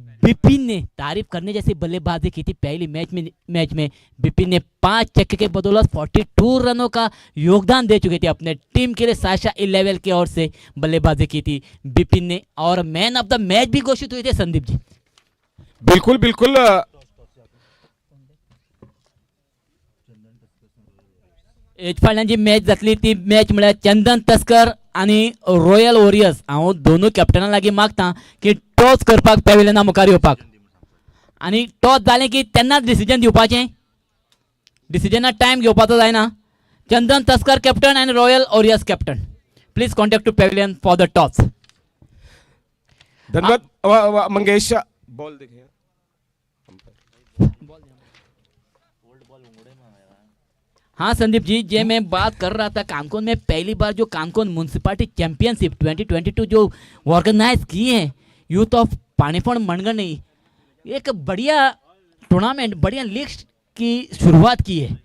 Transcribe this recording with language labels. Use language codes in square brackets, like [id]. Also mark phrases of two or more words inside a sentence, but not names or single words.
[hi] बिपिन ने तारीफ करने जैसी बल्लेबाजी की थी पहली मैच में बिपिन ने 5 छक्के के बदौलत 42 रनों का योगदान दे चुके थे अपने टीम के लिए। साशा 11 की ओर से बल्लेबाजी की थी बिपिन ने और [en] man of the match [hi] भी घोषित हुए थे संदीप जी। बिल्कुल बिल्कुल, [kok] जी मॅच जातली ती मॅच म्हळ्यार चंदन तस्कर आणि रॉयल वॉरियर्स। हांव दोनूय कॅप्टनाक लागीं मागता की टॉस करपाक पॅव्हिलियना मुखार येवपाक आनी टॉस जालें की तेन्नाच डिसिजन दिवपाचें, डिसिजनाक टायम घेवपाचो जायना। [en] Chandan Taskar captain aani Royal Warriors captain, please contact to pavilion for the toss. [hi] धन्यवाद मंगेश। बॉल देखिए, हाँ संदीप जी, जे मैं बात कर रहा था कानकोन में पहली बार जो कानकोन म्यूनसिपालिटी चैंपियनशिप 2022 जो ऑर्गेनाइज की है यूथ ऑफ पानीफोड़ मनगढ़ ने एक बढ़िया टूर्नामेंट, बढ़िया लीग की शुरुआत की है।